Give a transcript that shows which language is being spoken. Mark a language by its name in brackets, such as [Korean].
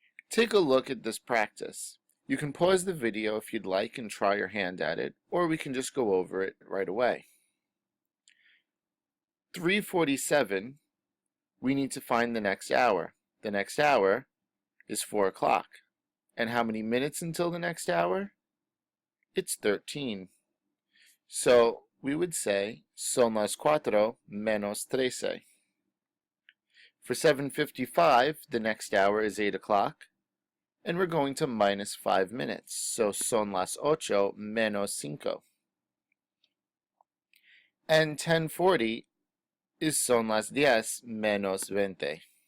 [English] Take a look at this practice. You can pause the video if you'd like and try your hand at it, or we can just go over it right away. 3:47, we need to find the next hour. The next hour is 4 o'clock. And how many minutes until the next hour? It's 13. So we would say [Spanish] son las cuatro menos trece. [English] For 7:55, the next hour is 8 o'clock, and we're going to minus 5 minutes. [Spanish] So son las ocho menos cinco. [English] And 10:40 is [Spanish] son las diez menos veinte.